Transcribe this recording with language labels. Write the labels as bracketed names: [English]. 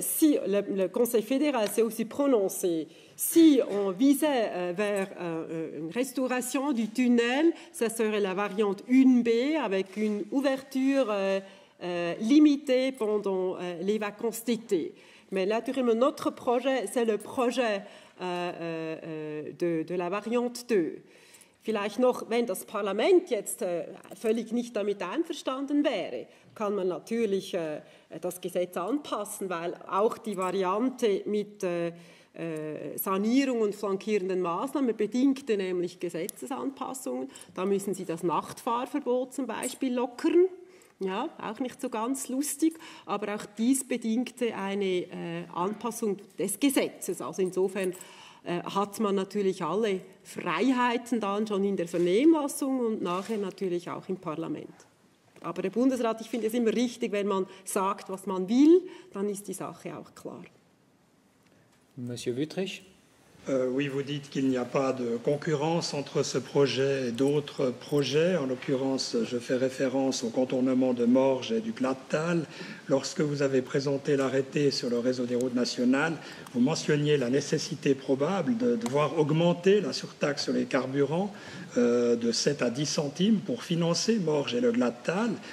[French] Si le Conseil fédéral s'est aussi prononcé, si on visait vers une restauration du tunnel, ça serait la variante 1B avec une ouverture limitée pendant les vacances d'été. Mais naturellement, notre projet, c'est le projet de la variante 2. [German] Vielleicht noch, wenn das Parlament jetzt völlig nicht damit einverstanden wäre, kann man natürlich das Gesetz anpassen, weil auch die Variante mit Sanierung und flankierenden Maßnahmen bedingte nämlich Gesetzesanpassungen. Da müssen Sie das Nachtfahrverbot zum Beispiel lockern. Ja, auch nicht so ganz lustig, aber auch dies bedingte eine Anpassung des Gesetzes. Also insofern hat man natürlich alle Freiheiten dann schon in der Vernehmlassung und nachher natürlich auch im Parlament. Aber der Bundesrat, ich finde es immer richtig, wenn man sagt, was man will, dann ist die Sache auch klar. [French] Monsieur Wüthrich. Oui, vous dites qu'il n'y a pas de concurrence entre ce projet et d'autres projets. En l'occurrence, je fais référence au contournement de Morges et du Glattal. Lorsque vous avez présenté l'arrêté sur le réseau des routes nationales, vous mentionniez la nécessité probable de devoir augmenter la surtaxe sur les carburants de 7 à 10 centimes pour financer Morges et le Glattal.